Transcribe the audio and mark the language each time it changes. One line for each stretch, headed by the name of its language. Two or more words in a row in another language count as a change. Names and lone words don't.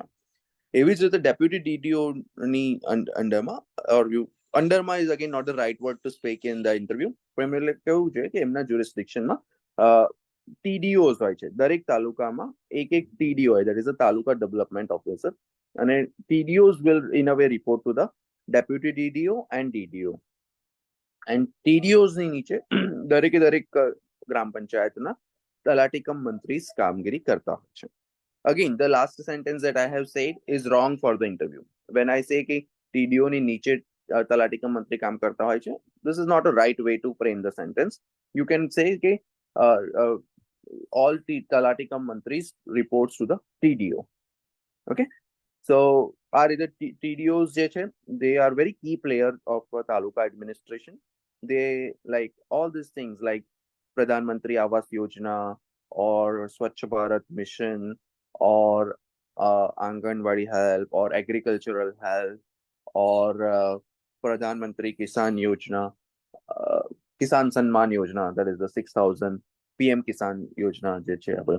Gujarati: એવી જ રીતે ડેપ્યુટી DDOની અંડરમાં
English: is again not the right word to speak in the interview,
Gujarati: પણ એમને કેવું છે કે એમના જ્યુરિસ્ડિક્શનમાં TDOs હોય છે. દરેક તાલુકામાં એક TDO હોય,
English: that is a taluka development officer, અને TDOs will in a way report to the deputy DDO and DDO.
Gujarati: And TDOs ની નીચે દરેક ગ્રામ પંચાયતના તલાટી કમ મંત્રી કામગીરી કરતા હોય છે.
English: Again, the last sentence that I have said is wrong for the interview. When I say
Gujarati: કે TDO ની નીચે તલાટી કમ મંત્રી કામ કરતા હોય છે,
English: this is not a right way to frame the sentence. You can say કે all
Gujarati: તલાટી કમ મંત્રીs
English: reports to the TDO. Okay, so
Gujarati: આ રીતે TDOs જે છે,
English: they are very key player of તાલુકા administration. They like all these things like Pradhan Mantri Awas Yojana or Swachh Bharat Mission or Anganwadi help or agricultural help or Pradhan Mantri Kisan Yojana, Kisan Sanman Yojana, that is the 6,000 PM Kisan Yojana
Gujarati: જે છે આપણે.